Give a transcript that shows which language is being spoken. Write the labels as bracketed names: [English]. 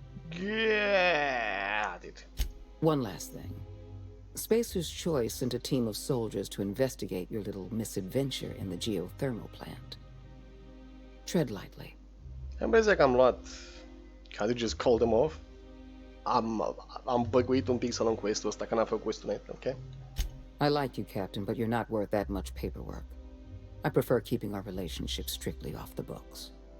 [English] Got it. One last thing. Spacer's Choice sent a team of soldiers to investigate your little misadventure in the geothermal plant. Tread lightly. [Romanian] Am impresia că am luat... [English] Can you just call them off? [Romanian] Am băguit un pic să luăm quest-ul ăsta, că n-am făcut quest-ul înainte, ok? [English] I like you, Captain, but you're not worth that much paperwork. I prefer keeping our relationship strictly off the books.